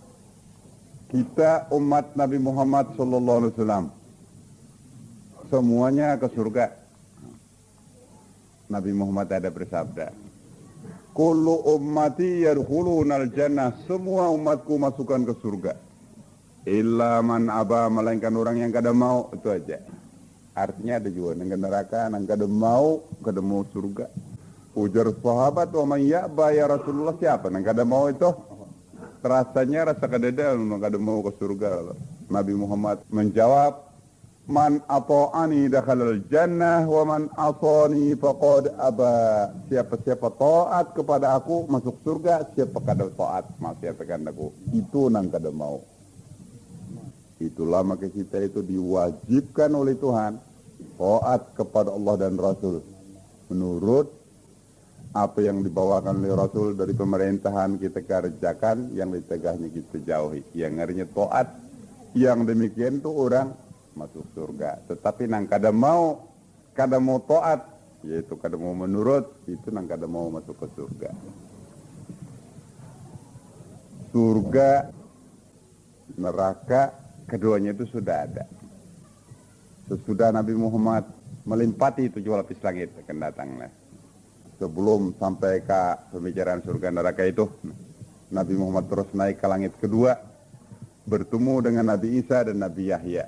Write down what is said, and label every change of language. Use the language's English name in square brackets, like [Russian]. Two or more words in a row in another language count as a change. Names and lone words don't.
[Banjar] Kita umat Nabi Muhammad SAW semuanya ke surga. Nabi Muhammad ada bersabda, [Arabic] كل أمتي يدخلون الجنة, [Banjar] semua umatku masukkan ke surga. [Arabic] إلا من أبى, [Banjar] melainkan orang yang kada mau, itu aja. Artinya ada juga yang ke neraka, yang kada mau surga. Ujar sahabat, [Arabic] ومن يأبى يا رسول الله, [Banjar] siapa yang kada mau itu? Rasanya rasa kadada yang kada mau ke surga. [Arabic] Nabi Muhammad menjawab, من أطاعني دخل الجنة ومن أطاعني فقد أبى. [Banjar] Siapa-siapa taat kepada aku masuk surga, siapa kada taat maksiatkan aku, itu nang kada mau. Itulah maka kita itu diwajibkan oleh Tuhan taat kepada Allah dan Rasul menurut apa yang dibawakan oleh Rasul dari pemerintahan kita kerjakan, yang ditegahnya kita jauhi. Yang artinya taat, yang demikian itu orang masuk surga. Tetapi nang kada mau taat, yaitu kada mau menurut, itu nang kada mau masuk ke surga. Surga, neraka, keduanya itu sudah ada. Sesudah Nabi Muhammad melimpati 7 lapis langit akan datanglah. Sebelum sampai ke pembicaraan surga neraka itu, Nabi Muhammad terus naik ke langit kedua, bertemu dengan Nabi Isa dan Nabi Yahya.